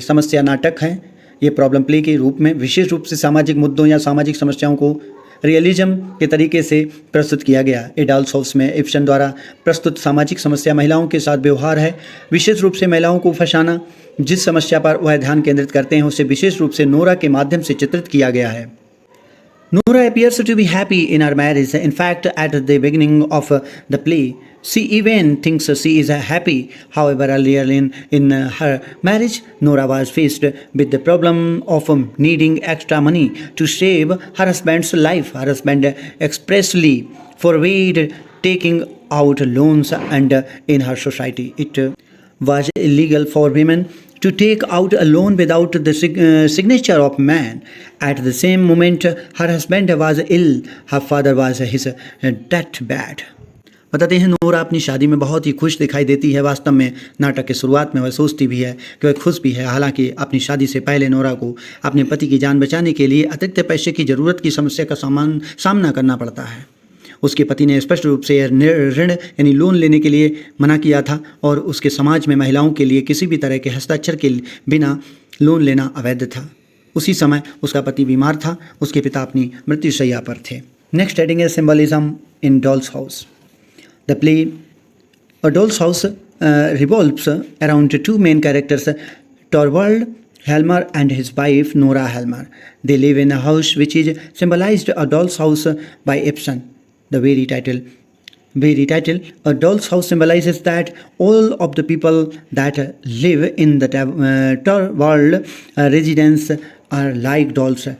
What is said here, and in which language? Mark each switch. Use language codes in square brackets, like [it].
[hi] समस्या नाटक हैं। ये [en] problem play [hi] के रूप में विशेष रूप से सामाजिक मुद्दों या सामाजिक समस्याओं को रियलिज्म के तरीके से प्रस्तुत किया गया। ए डॉल्स हाउस में इब्सन द्वारा प्रस्तुत सामाजिक समस्या महिलाओं के साथ व्यवहार है, विशेष रूप से महिलाओं को फंसाना। जिस समस्या पर वह ध्यान केंद्रित करते हैं उसे विशेष रूप से नोरा के माध्यम से चित्रित किया गया है। [en] Nora appears to be happy in her marriage. In fact, at the beginning of the play, she even thinks she is happy. However, earlier in her marriage, Nora was faced with the problem of needing extra money to save her husband's life. Her husband expressly forbade taking out loans, and in her society, it was illegal for women to take out a loan without the signature of man. At the same moment, her husband was ill. Her father was his deathbed. [hi] बताते हैं Nora अपनी शादी में बहुत ही खुश दिखाई देती है। वास्तव में नाटक की शुरुआत में वह सोचती भी है कि वह खुश भी है। हालांकि अपनी शादी से पहले नोरा को अपने पति की जान बचाने के लिए अतिरिक्त पैसे की ज़रूरत की समस्या का सामना करना पड़ता है। उसके पति ने स्पष्ट रूप से ऋण यानी लोन लेने के लिए मना किया था और उसके समाज में महिलाओं के लिए किसी भी तरह के हस्ताक्षर के बिना लोन लेना अवैध था। उसी समय उसका पति बीमार था, उसके पिता अपनी मृत्युशैया पर थे। [en] Next heading है symbolism in doll's house. The play a doll's house revolves around two main characters, Torvald Helmer and his wife Nora Helmer. They live in a house which is symbolized a doll's house by Ibsen. The very title, A Doll's House, symbolizes that all of the people that live in the Torvald residence are like dolls.